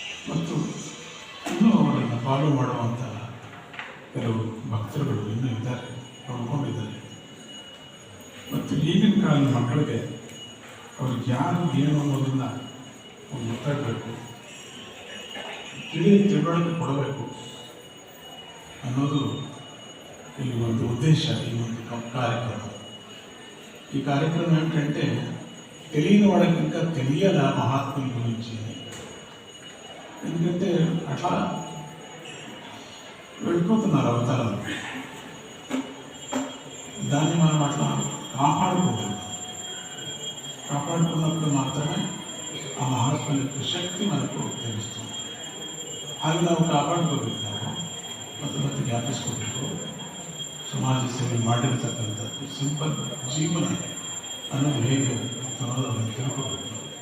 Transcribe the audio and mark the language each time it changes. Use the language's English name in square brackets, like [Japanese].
[Kannada] ಮತ್ತು ಇನ್ನೂ ಅವರನ್ನು ಫಾಲೋ ಮಾಡುವಂಥ ಕೆಲವು ಭಕ್ತರುಗಳು ಇನ್ನೂ ಇದ್ದಾರೆ, ಉಳ್ಕೊಂಡಿದ್ದಾರೆ. ಮತ್ತು ಈಗಿನ ಕಾಲದ ಮಕ್ಕಳಿಗೆ ಅವ್ರಿಗೆ ಯಾರು ಏನು ಅನ್ನೋದನ್ನು ಗೊತ್ತಾಗಬೇಕು, ತಿಳುವಳಿಕೆ ಕೊಡಬೇಕು ಅನ್ನೋದು ಈ ಒಂದು ಉದ್ದೇಶ. ಈ ಒಂದು ಕಾರ್ಯಕ್ರಮ [Telugu] ఈ కార్యక్రమం ఏమిటంటే తెలియని వాళ్ళకి ఇంకా తెలియాల మహాత్ముల గురించి. ఎందుకంటే అట్లా వెళ్ళిపోతున్నారు అవతారాలు. దాన్ని మనం అట్లా కాపాడుకున్నప్పుడు మాత్రమే ఆ మహాత్ముల యొక్క శక్తి మనకు తెలుస్తుంది. [Kannada] ಹಾಗೆ ನಾವು ಕಾಪಾಡ್ಕೋಬೇಕು, ಮತ್ತು ಜ್ಞಾಪಿಸ್ಕೋಬೇಕು. ಸಮಾಜ ಸೇವೆ ಮಾಡಿರ್ತಕ್ಕಂಥದ್ದು ಸಿಂಪಲ್ ಜೀವನ ಅನ್ನೋದು ಹೇಗೆ ಅನ್ನೋದನ್ನು ತಿಳ್ಕೋಬೇಕು.